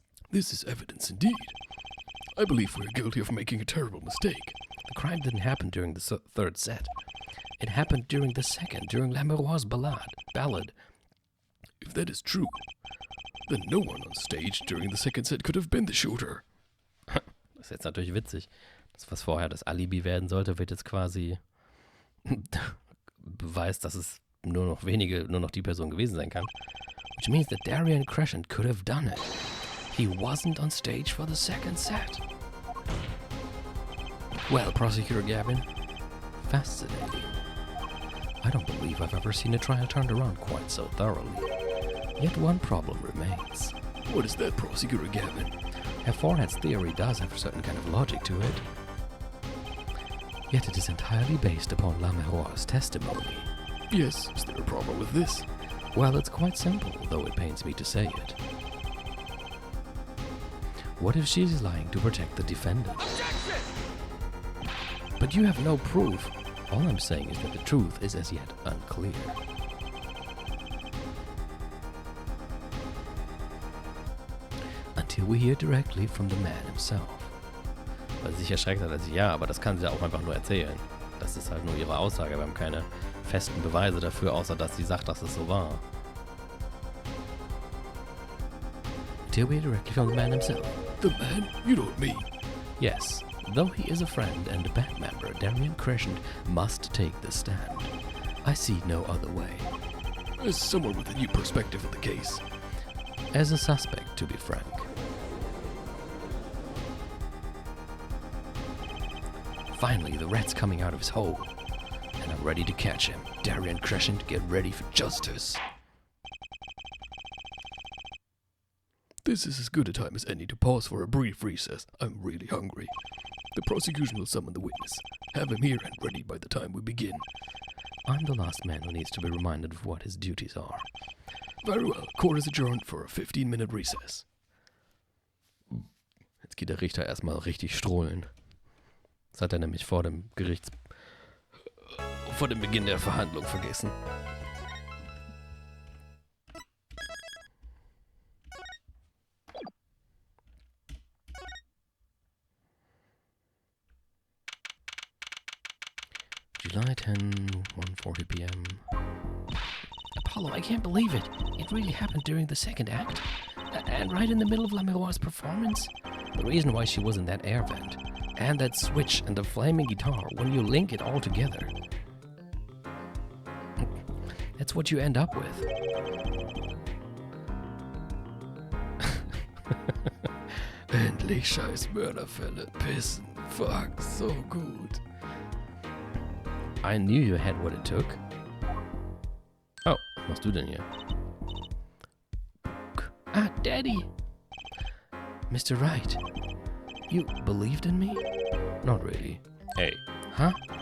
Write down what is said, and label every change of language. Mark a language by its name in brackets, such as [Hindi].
[English] This is evidence indeed. I believe we're guilty of making a terrible mistake. The crime didn't happen during the third set. It happened during the second, during Lamoureux's ballad. If that is true, then no one on stage during the second set could have been the shooter. [German] Das ist jetzt natürlich witzig. Das, was vorher das Alibi werden sollte, wird jetzt quasi Beweis, dass es nur noch die Person gewesen sein kann. [English] Which means that Darian Crescent could have done it. He wasn't on stage for the second set. Well, Prosecutor Gavin, fascinating. I don't believe I've ever seen a trial turned around quite so thoroughly. Yet one problem remains. What is that, Prosecutor Gavin? Herr Forehead's theory does have a certain kind of logic to it. Yet it is entirely based upon Lamoureux's testimony. Yes, is there a problem with this? Well, it's quite simple, though it pains me to say it. What if she is lying to protect the defendant? Objection! But you have no proof. All I'm saying is that the truth is as yet unclear. Until we hear directly from the man himself. [German] Weil sie sich erschreckt hat, als ja, aber das kann sie auch einfach nur erzählen. Das ist halt nur ihre Aussage. Wir haben keine festen Beweise dafür, außer dass sie sagt, dass es so war. [English] Until we hear directly from the man himself. The man? You don't mean? Yes. Though he is a friend and a band member, Darian Crescent must take the stand. I see no other way. As someone with a new perspective of the case. As a suspect, to be frank. Finally, the rat's coming out of his hole. And I'm ready to catch him. Darian Crescent, get ready for justice. This is as good a time as any to pause for a brief recess. I'm really hungry. The prosecution will summon the witness. Have him here and ready by the time we begin. I'm the last man who needs to be reminded of what his duties are. Very well. Court is adjourned for a 15-minute recess. [German] Jetzt geht der Richter erstmal richtig strohlen. Das hat er nämlich vor dem Beginn der Verhandlung vergessen. [English] July 10, 1:40 p.m. Apollo, I can't believe it. It really happened during the second act. And right in the middle of La Miroir's performance. The reason why she was in that air vent. And that switch and the flaming guitar, when you link it all together. That's what you end up with. [German] Endlich scheiß Mörderfälle. Pissen. Fuck, so gut. [English] I knew you had what it took. Oh, [German] was machst du denn hier? [English] Ah, Daddy! Mr. Wright, you believed in me? Not really. Hey. Huh?